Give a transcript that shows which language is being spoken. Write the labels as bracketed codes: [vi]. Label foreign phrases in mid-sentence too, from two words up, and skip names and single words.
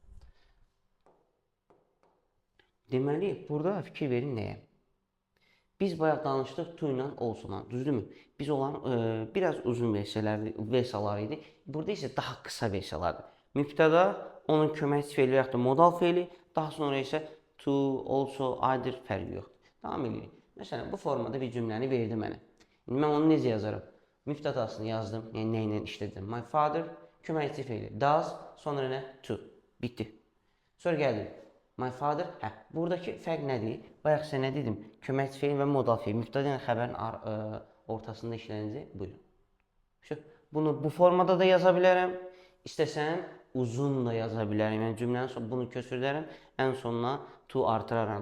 [az] Deməli, burada fikir verin nəyə? Biz bayaq danışdıq to ilə also-dan, düzdürmü? Biz olan biraz uzun versiyalar idi. Burada isə daha qısa versiyalardır. Mübtəda, onun köməkçi feili və yaxud da modal feili, daha sonra isə [en] to, also, either [az] fərqi yoxdur. Davam edirik. Məsələn, bu formada bir cümləni verdi mənə. Mən onu necə yazaram? Mübtədasını yazdım, yəni nə ilə işlədim? [en] My father, [az] köməkçi feili does, sonra nə? To. Bitdi. Sonra gəldim. [en] My father. [az] Hə, buradakı fərq nədir? Bayaq sənə dedim, köməkçi feil və modal feil. Mübtəda ilə xəbərin ortasında işlənəcək. Buyurun. Şu, bunu bu formada da yaza bilərəm. İstəsəm uzun da yaza bilərəm. Yəni cümlənin sonuna bunu köçürərəm. Ən sonuna to artıraram.